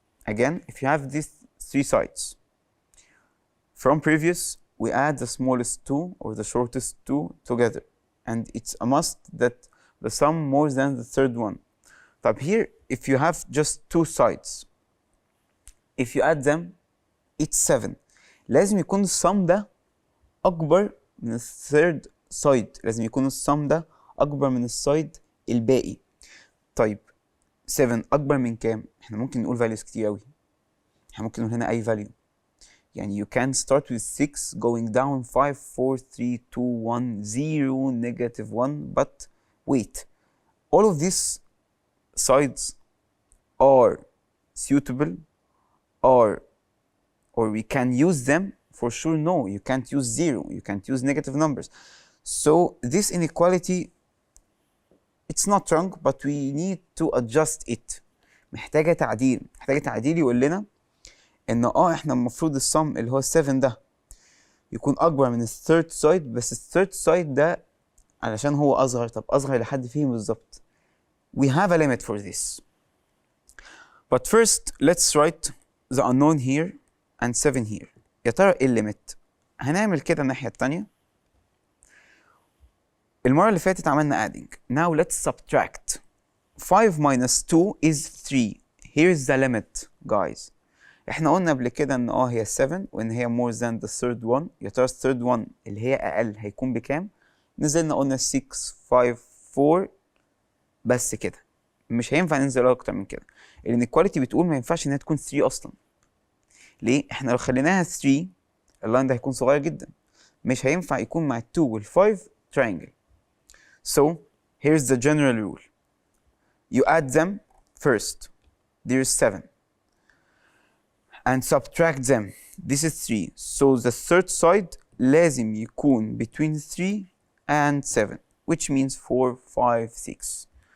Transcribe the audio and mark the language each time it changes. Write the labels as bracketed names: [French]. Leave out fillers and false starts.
[English] Again, if you have these three sides, from previous, we add the smallest two or the shortest two together. And it's a must that the sum more than the third one. But here, if you have just two sides, if you add them, it's 7. [Arabic] لازم يكون السم ده أكبر من الثيرد سايد. لازم يكون السم ده أكبر من السايد الباقي. طيب 7 أكبر من كام؟ إحنا ممكن نقول [English] values [Arabic] كتير أوي. إحنا ممكن نقول هنا أي [English] value. [Arabic] يعني [English] you can start with 6 going down 5 4 3 2 1 0 negative 1. But wait, all of these sides are suitable or we can use them? For sure, no. You can't use 0. You can't use negative numbers. So this inequality, it's not wrong, but we need to adjust it. [Arabic] محتاجة تعديل. محتاجة تعديل يقول لنا إن إحنا المفروض السم اللي هو 7 ده يكون أكبر من الثيرد سايد، بس الثيرد سايد ده علشان هو أصغر. طب أصغر لحد فين بالظبط؟ [English] We have a limit for this. But first, let's write the unknown here and 7 here. [Arabic] يا ترى إيه الليميت؟ هنعمل كده الناحية التانية. المرة اللي فاتت عملنا [English] adding. Now let's subtract. 5 minus 2 is 3. Here's the limit, guys. [Arabic] احنا قلنا قبل كده ان هي 7 وان هي [English] more than the third one. [Arabic] يا ترى الثيرد one اللي هي اقل هيكون بكام؟ نزلنا قلنا 6 5 4 بس كده. مش هينفع ننزل اكتر من كده. الانيكواليتي بتقول ما ينفعش انها تكون 3 اصلا. ليه؟ احنا لو خليناها 3 اللاين ده هيكون صغير جدا. مش هينفع يكون مع ال 2 وال 5 [English] triangle. So here's the general rule. You add them first. There's 7. And subtract them. This is 3. So the third side [Arabic] لازم يكون [English] between 3 and 7, which means 4, 5, 6.